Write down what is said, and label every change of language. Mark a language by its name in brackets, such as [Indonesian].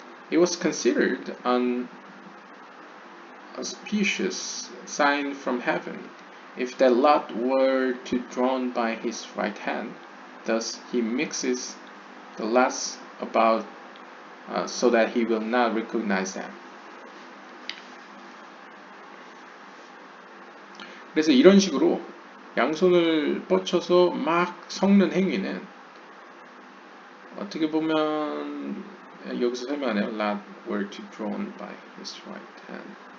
[English] It was considered an auspicious sign from heaven if that lot were to drawn by his right hand. Thus he mixes the lots about so that he will not recognize them. [Korean] 그래서 이런 식으로 양손을 뻗쳐서 막 섞는 행위는 어떻게 보면 여기서 설명하네요. [English] Lot were to drawn by his right hand.